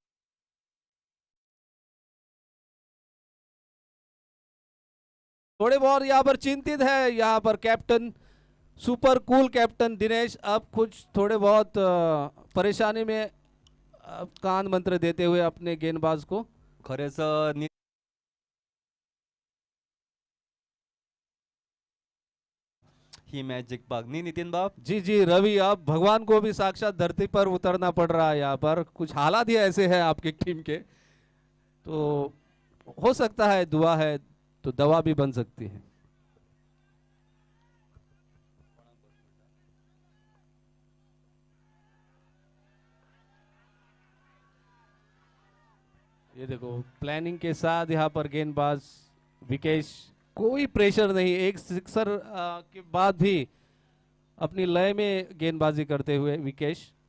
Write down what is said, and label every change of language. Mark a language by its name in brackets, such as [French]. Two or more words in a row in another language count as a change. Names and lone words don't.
[Hindi] थोड़े बहुत यहाँ पर चिंतित है यहाँ पर कैप्टन, [English] super cool captain [Hindi] दिनेश, अब कुछ थोड़े बहुत परेशानी में कान मंत्र देते हुए अपने गेंदबाज को। [Konkani] खरेंच ही मैच जिंकपाक न्ही नितीन बाब? [Hindi] जी जी रवि, अब भगवान को भी साक्षात धरती पर उतरना पड़ रहा है यहाँ पर, कुछ हालात ही ऐसे हैं आपकी टीम के, तो हो सकता है दुआ है तो दवा भी बन सकती है। ये देखो प्लानिंग के साथ यहाँ पर गेंदबाज विकेश, कोई प्रेशर नहीं, एक सिक्सर के बाद भी अपनी लय में गेंदबाजी करते हुए विकेश।